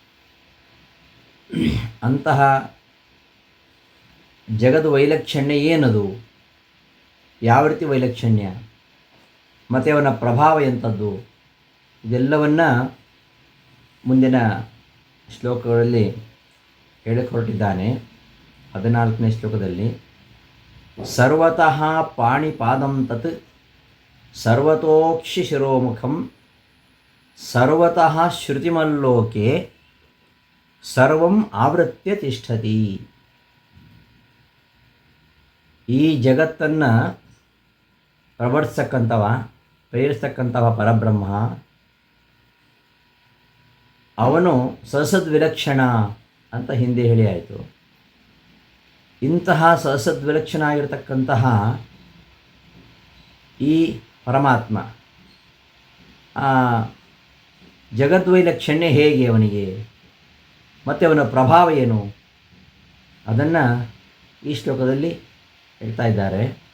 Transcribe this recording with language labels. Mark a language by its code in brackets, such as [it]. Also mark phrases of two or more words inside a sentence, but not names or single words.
[kn] ಅಂತಹ ಜಗದ್ ವೈಲಕ್ಷಣ್ಯ ಏನದು, ಯಾವ ರೀತಿ ವೈಲಕ್ಷಣ್ಯ, ಮತ್ತು ಅವನ ಪ್ರಭಾವ ಎಂಥದ್ದು, ಇದೆಲ್ಲವನ್ನು ಮುಂದಿನ ಶ್ಲೋಕಗಳಲ್ಲಿ ಹೇಳಕ್ಕೆ ಹೊರಟಿದ್ದಾನೆ. 14ನೇ ಶ್ಲೋಕದಲ್ಲಿ [sa] ಸರ್ವತಃ ಪಾಣಿಪಾದಂ ತತ್ ಸರ್ವತೋಕ್ಷಿ ಶಿರೋಮುಖಂ ಸರ್ವತಃ ಶ್ರುತಿಮಲ್ಲೋಕೆ ಸರ್ವಂ ಆವೃತ್ಯ ತಿಷ್ಠತಿ. [kn] ಈ ಜಗತ್ತನ್ನು ಪ್ರೇರಿಸ್ತಕ್ಕಂಥವ ಪರಬ್ರಹ್ಮ, ಅವನು ಸಸದ್ವಿಲಕ್ಷಣ ಅಂತ ಹಿಂದೆ ಹೇಳಿ ಆಯಿತು. ಇಂತಹ ಸಸದ್ವಿಲಕ್ಷಣ ಆಗಿರತಕ್ಕಂತಹ ಈ ಪರಮಾತ್ಮ ಜಗದ್ವೈಲಕ್ಷಣ್ಯ ಹೇಗೆ ಅವನಿಗೆ, ಮತ್ತು ಅವನ ಪ್ರಭಾವ ಏನು, ಅದನ್ನು ಈ ಶ್ಲೋಕದಲ್ಲಿ ಹೇಳ್ತಾ ಇದ್ದಾರೆ.